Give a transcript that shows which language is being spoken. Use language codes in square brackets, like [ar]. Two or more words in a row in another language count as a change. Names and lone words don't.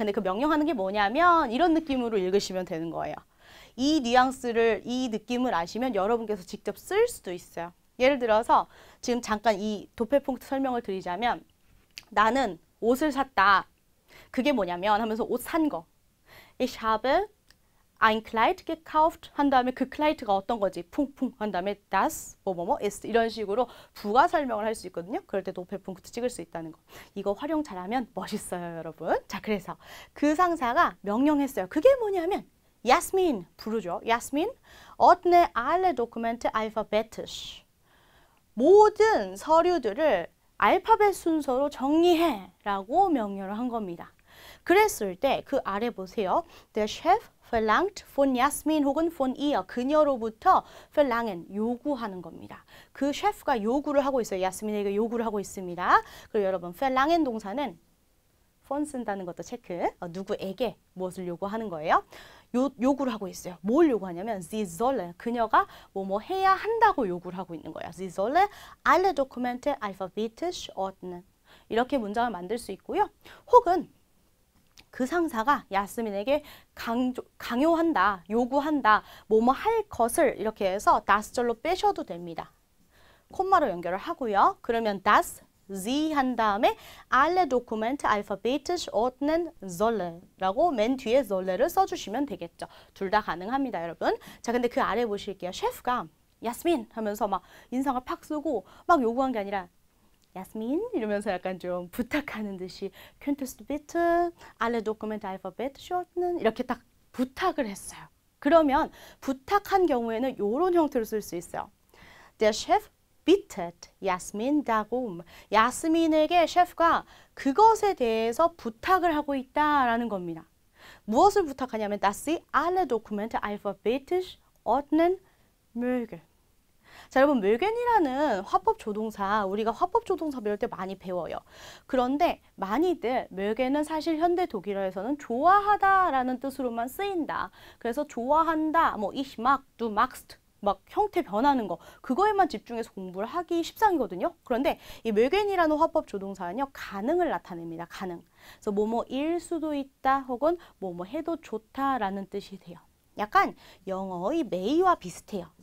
[ko] 근데 그 명령하는 게 뭐냐면 이런 느낌으로 읽으시면 되는 거예요. 이 뉘앙스를, 이 느낌을 아시면 여러분께서 직접 쓸 수도 있어요. 예를 들어서 지금 잠깐 이 도펠punk트 설명을 드리자면 나는 옷을 샀다. 그게 뭐냐면 하면서 옷 산 거. [de] Ich habe ein Kleid gekauft [ko] 한 다음에 그 클라이트가 어떤 거지? 쿵쿵 한 다음에 das 뭐뭐뭐 ist 이런 식으로 부가 설명을 할 수 있거든요. 그럴 때 도펠punk트 찍을 수 있다는 거. 이거 활용 잘하면 멋있어요, 여러분. 자, 그래서 그 상사가 명령했어요. 그게 뭐냐면 Jasmin 부르죠. [de] Jasmin ordne alle Dokumente alphabetisch. [ko] 모든 서류들을 알파벳 순서로 정리해 라고 명령을 한 겁니다. 그랬을 때 그 아래 보세요. [de] Der Chef verlangt von Jasmin 혹은 von ihr. [ko] 그녀로부터 verlangen, 요구하는 겁니다. 그 셰프가 요구를 하고 있어요. 야스민에게 요구를 하고 있습니다. 그리고 여러분 verlangen 동사는 von 쓴다는 것도 체크. 누구에게 무엇을 요구하는 거예요? 요구를 하고 있어요. 뭘 요구하냐면 [de] sie solle, [ko] 그녀가 뭐뭐 해야 한다고 요구를 하고 있는 거예요. [de] sie solle alle Dokumente alphabetisch ordnen. [ko] 이렇게 문장을 만들 수 있고요. 혹은 그 상사가 야스민에게 강요한다, 요구한다, 뭐뭐 할 것을 이렇게 해서 das절로 빼셔도 됩니다. 콤마로 연결을 하고요. 그러면 [de] das sie [ko] 한 다음에 [de] alle Dokumente alphabetisch ordnen solle [ko] 라고 맨 뒤에 solle를 써주시면 되겠죠. 둘 다 가능합니다, 여러분. 자, 근데 그 아래 보실게요. 셰프가 야스민 하면서 막 인상을 팍 쓰고 막 요구한 게 아니라 야스민 이러면서 약간 좀 부탁하는 듯이 [de] könntest du bitte alle Dokumente alphabetisch ordnen [ko] 이렇게 딱 부탁을 했어요. 그러면 부탁한 경우에는 이런 형태로 쓸 수 있어요. [de] Der Chef bittet Jasmin darum. [ko] 야스민에게 셰프가 그것에 대해서 부탁을 하고 있다라는 겁니다. 무엇을 부탁하냐면 [de] dass sie alle Dokumente alphabetisch ordnen möge. [ko] 자, 여러분 mögen이라는 화법 조동사 우리가 화법 조동사 배울 때 많이 배워요. 그런데 많이들 mögen은 사실 현대 독일어에서는 좋아하다라는 뜻으로만 쓰인다. 그래서 좋아한다, 뭐 [de] ich mag, du magst [ko] 막 형태 변하는 거 그거에만 집중해서 공부를 하기 십상이거든요. 그런데 이 mögen이라는 화법 조동사는요 가능을 나타냅니다. 가능. 그래서 뭐뭐일 수도 있다 혹은 뭐뭐 해도 좋다라는 뜻이 돼요. 약간 영어의 may와 비슷해요.